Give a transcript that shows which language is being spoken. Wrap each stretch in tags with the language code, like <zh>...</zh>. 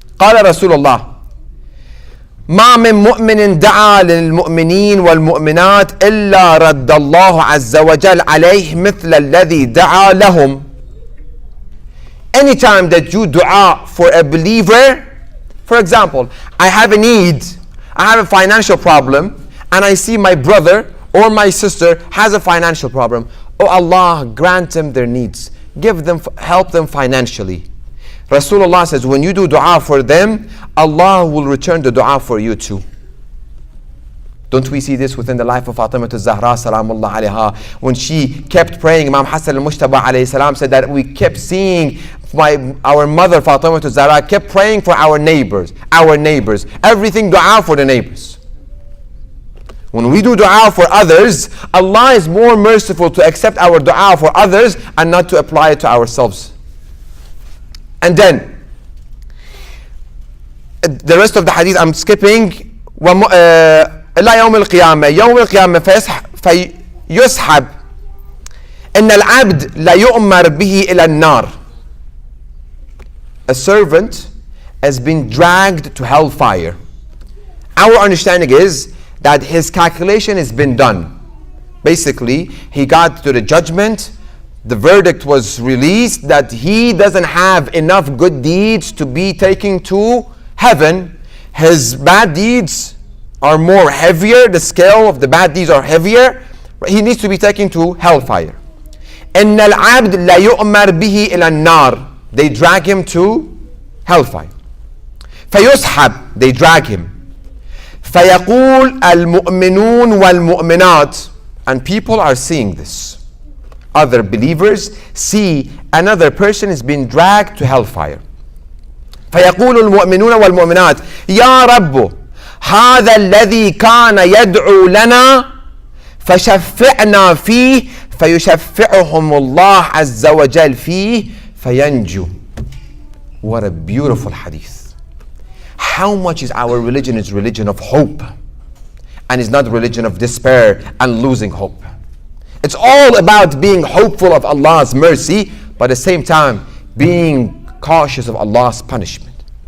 <ar>قال رسول الله: ما من مؤمن دعا للمؤمنين والمؤمنات إلا رد الله عز وجل عليه مثل الذي دعا لهم.</ar> <en>Anytime that you dua for a believer, for example, I have a need, I have a financial problem, and I see my brother or my sister has a financial problem. Oh Allah, grant them their needs. Give them, help them financially. Rasulullah says, when you do dua for them, Allah will return the dua for you too. Don't we see this within the life of Fatima al-Zahra salamullah alayha, when she kept praying? Imam Hassan al-Mustafa alayhi salam said that we kept seeing our mother Fatima al-Zahra kept praying for our neighbors, everything dua for the neighbors. When we do dua for others, Allah is more merciful to accept our dua for others and not to apply it to ourselves. And then the rest of the hadith I'm skipping.</en> <ar>إلا يوم القيامة يوم القيامة فيسحب إن العبد لا يؤمر به إلى النار.</ar> <en>A servant has been dragged to hellfire. Our understanding is that his calculation has been done. Basically, he got to the judgment, the verdict was released that he doesn't have enough good deeds to be taken to heaven. His bad deeds are more heavier, the scale of the bad deeds are heavier. He needs to be taken to hellfire.</en> <ar>إن العبد لا يؤمر به إلى النار.</ar> <en>They drag him to hellfire.</en> <ar>فيسحب,</ar> <en>they drag him.</en> <ar>فيقول المؤمنون والمؤمنات,</ar> <en>and people are seeing this. Other believers see another person is being dragged to hellfire.</en> <ar>فيقول المؤمنون والمؤمنات يا رب هذا الذي كان يدعو لنا فشفعنا فيه فيشفعهم الله عز وجل فيه فينجو.</ar> <en>What a beautiful hadith. How much is our religion is religion of hope, and is not religion of despair and losing hope. It's all about being hopeful of Allah's mercy, but at the same time being cautious of Allah's punishment.</en>